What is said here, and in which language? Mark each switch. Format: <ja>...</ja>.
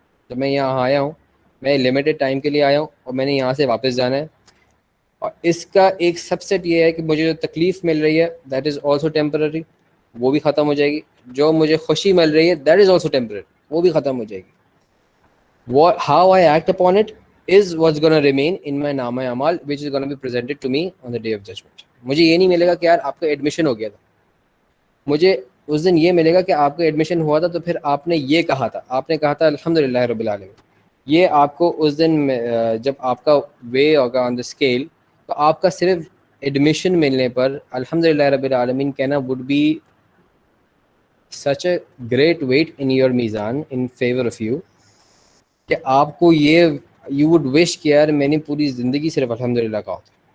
<ur>جب میں یہاں آیا ہوں، میں لمیٹڈ ٹائم کے لیے آیا ہوں اور میں نے یہاں سے واپس جانا ہے. اور اس کا ایک سب سیٹ یہ ہے کہ مجھے جو تکلیف مل رہی ہے</ur> <en>that is also temporary,</en> <ur>وہ بھی ختم ہو جائے گی. جو مجھے خوشی مل رہی ہے</ur> <en>that is also temporary,</en> <ur>وہ بھی ختم ہو جائے گی.</ur> <en>How I act upon it is what's going to remain in my</en> <ur>نامہ اعمال</ur> <en>which is going to be presented to me on the day of judgment.</en> <ur>مجھے یہ نہیں ملے گا کہ یار آپ کا ایڈمیشن ہو گیا تھا، مجھے اس دن یہ ملے گا کہ آپ کا ایڈمیشن ہوا تھا تو پھر آپ نے یہ کہا تھا، آپ نے کہا تھا الحمدللہ رب العالمین. یہ آپ کو اس دن جب آپ کا وے ہوگا آن دا اسکیل، تو آپ کا صرف ایڈمیشن ملنے پر الحمدللہ رب العالمین کہنا</ur> <en>would be such a great weight in your میزان in favor of you</en> <ur>کہ آپ کو یہ</ur> <en>you would wish</en> <ur>کہ یار میں نے پوری زندگی صرف الحمدللہ کہا ہوتا.</ur>